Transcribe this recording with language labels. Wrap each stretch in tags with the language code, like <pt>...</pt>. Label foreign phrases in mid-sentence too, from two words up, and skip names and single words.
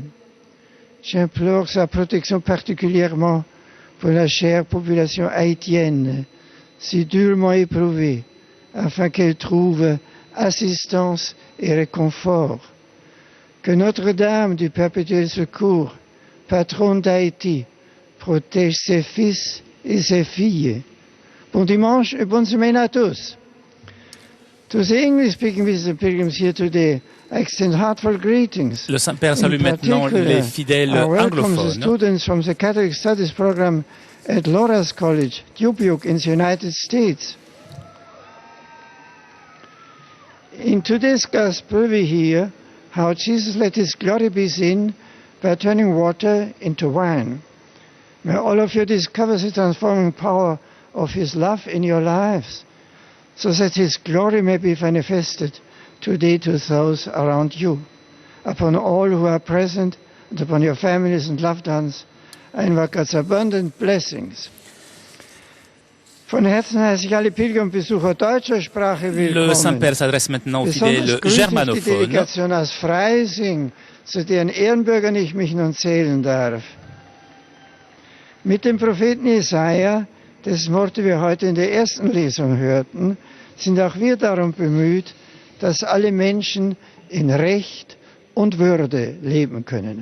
<fr>J'implore sa protection particulièrement pour la chère population haïtienne, si durement éprouvée, afin qu'elle trouve assistance et réconfort. Que Notre-Dame du Perpétuel Secours, patronne d'Haïti, protège ses fils et ses filles. Bon dimanche et bonne semaine à tous.</fr> <en>To the English-speaking visitors pilgrims here today, I extend heartfelt greetings.</en> <fr>Le Saint-Père salue maintenant les fidèles anglophones.</fr> <en>Students from the Catholic Studies program at Loras College, Dubuque, in the United States. In today's Gospel, we hear how Jesus let His glory be seen by turning water into wine. May all of you discover the transforming power of His love in your lives, so that His glory may be manifested today to those around you. Upon all who are present, and upon your families and loved ones, I invoke God's abundant blessings.</en> <de>Von Herzen heiße ich alle Pilgerbesucher deutscher Sprache willkommen.</de> <fr>Le Saint-Père s'adresse maintenant aux fidèles germanophones.</fr> <de>Die Delegation aus Freising, zu deren Ehrenbürgern ich mich nun zählen darf. Mit dem Propheten Jesaja, dessen Worte wir heute in der ersten Lesung hörten, sind auch wir darum bemüht, dass alle Menschen in Recht und Würde leben können.</de>